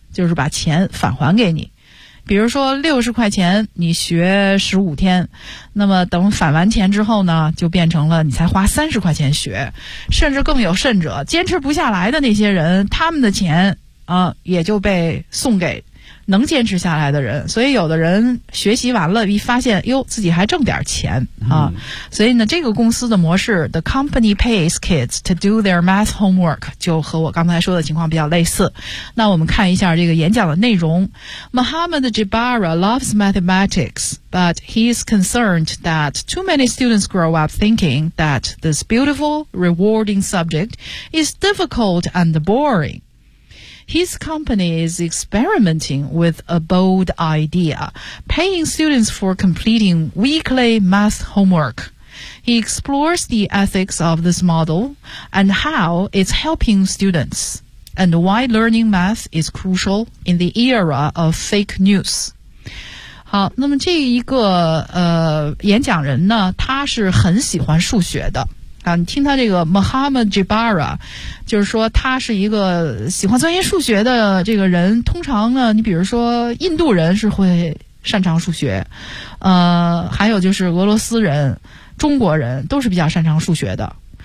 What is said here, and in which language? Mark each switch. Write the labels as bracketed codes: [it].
[zh] 就是把钱返还给你，比如说60块钱你学15天，那么等返完钱之后呢，就变成了你才花30块钱学，甚至更有甚者，坚持不下来的那些人，他们的钱也就被送给能坚持下来的人。所以有的人学习完了一发现哟，自己还挣点钱啊。所以呢，这个公司的模式 [en] The company pays kids to do their math homework [zh] 就和我刚才说的情况比较类似。那我们看一下这个演讲的内容。 [en] Mohammed Jabara loves mathematics but he is concerned that too many students grow up thinking that this beautiful rewarding subject is difficult and boringHis company is experimenting with a bold idea, paying students for completing weekly math homework. He explores the ethics of this model and how it's helping students, and why learning math is crucial in the era of fake news. [zh] 好，那么这一个演讲人呢，他是很喜欢数学的。啊，你听他这个 Mohammed Jabara， 就是说他是一个喜欢钻研数学的这个人。通常呢，你比如说印度人是会擅长数学，还有就是俄罗斯人、中国人都是比较擅长数学的。